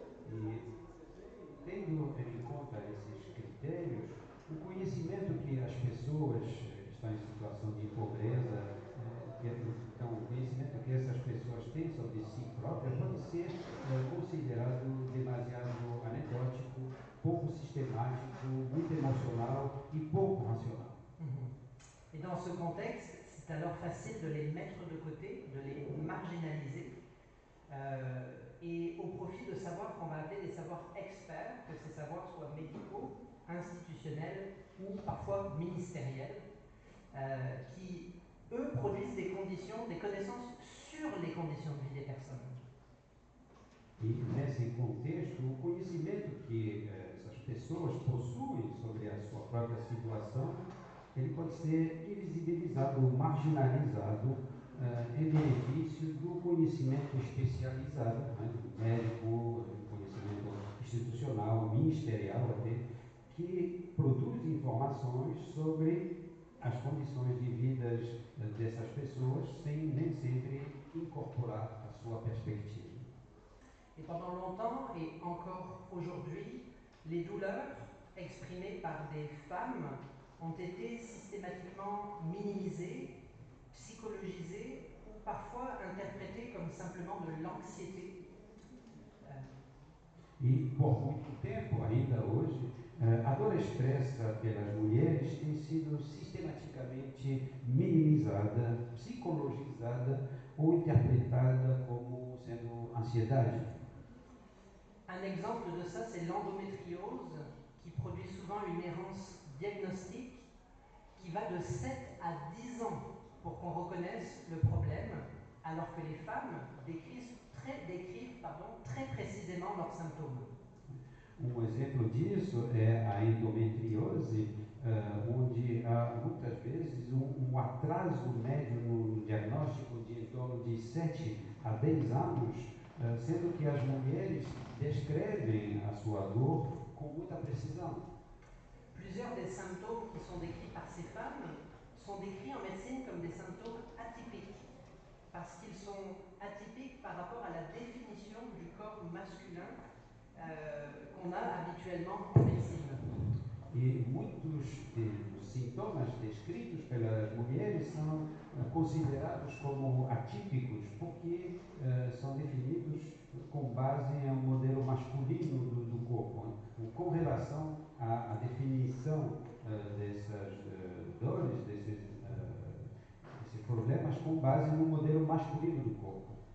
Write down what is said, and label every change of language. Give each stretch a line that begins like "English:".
Portuguese: E, tendo em conta esses critérios, o conhecimento que as pessoas que estão em situação de pobreza, então o conhecimento que essas pessoas têm sobre si próprias pode ser considerado demasiado anedótico, pouco sistemático, muito emocional e pouco racional.
French: Et dans ce contexte, c'est alors facile de les mettre de côté, de les marginaliser, et au profit de savoirs qu'on va appeler des savoirs experts, que ces savoirs soient médicaux, institutionnels ou parfois ministériels, qui, eux, produisent des connaissances sur les conditions de vie des personnes.
Portuguese: E nesse contexto, o conhecimento que essas pessoas possuem sobre a sua própria situação, ele pode ser invisibilizado ou marginalizado em benefício do conhecimento especializado, né, médico, conhecimento institucional, ministerial até, que produz informações sobre as condições de vida dessas pessoas sem nem sempre incorporar a sua perspectiva.
French: Et pendant longtemps, et encore aujourd'hui, les douleurs exprimées par des femmes ont été systématiquement minimisées, psychologisées ou parfois interprétées comme simplement de l'anxiété.
Portuguese: E por muito tempo, ainda hoje, a dor expressa pelas mulheres tem sido sistematicamente minimizada, psicologizada ou interpretada como sendo ansiedade.
French: Un exemple de ça, c'est l'endométriose, qui produit souvent une errance diagnostique qui va de 7 à 10 ans pour qu'on reconnaisse le problème, alors que les femmes décrivent très précisément leurs symptômes.
Portuguese: Um exemplo disso é a endometriose, onde há muitas vezes um atraso médio no diagnóstico de em torno de 7 a 10 anos, sendo que as mulheres descrevem a sua dor com muita precisão.
French: Plusieurs des symptômes qui sont décrits par ces femmes sont décrits en médecine comme des symptômes atypiques, parce qu'ils sont atypiques par rapport à la définition du corps masculin qu'on a habituellement en médecine.
Portuguese: E muitos dos sintomas descritos pelas mulheres são considerados como atípicos porque são definidos com base em um modelo masculino do corpo, com relação à definição dessas dores, desses problemas, com base no modelo masculino do corpo.